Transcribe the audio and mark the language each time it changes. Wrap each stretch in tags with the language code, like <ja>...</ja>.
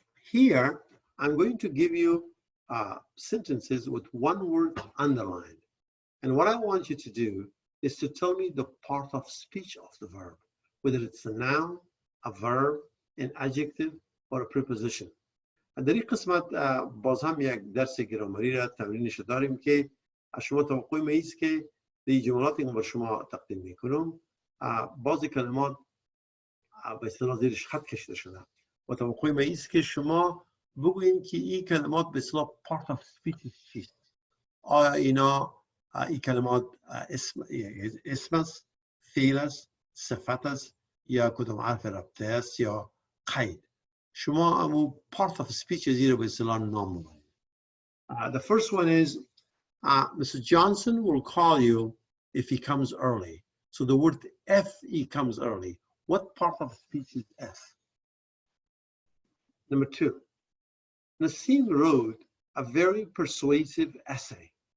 <en>Here, I'm going to give you sentences with one word underlined. And what I want you to do is to tell me the part of speech of the verb, whether it's a noun, a verb, an adjective, or a preposition.</en> <fa>در این قسمت باز هم یک درس گرامری را تمرینش داریم که شما توقع ما ایست که این جملاتی که با شما تقدیم میکنم بعضی کلمات به اصطلاح زیرش خط کشیده شده و توقع ما ایست که شما بگویید که این کلمات به اصطلاح part of speech چیست. آیا اینا این کلمات اسم است، فعل است، صفت است یا کدام حرف ربطه است یا قید. شما امو part of speech زیر به اصطلاح نام ببرید.</fa> <en>The first one is Mr. Johnson will call you if he comes early. So the word if he comes early. What part of speech is if? Number 2, Nassim wrote a very persuasive essay.</en>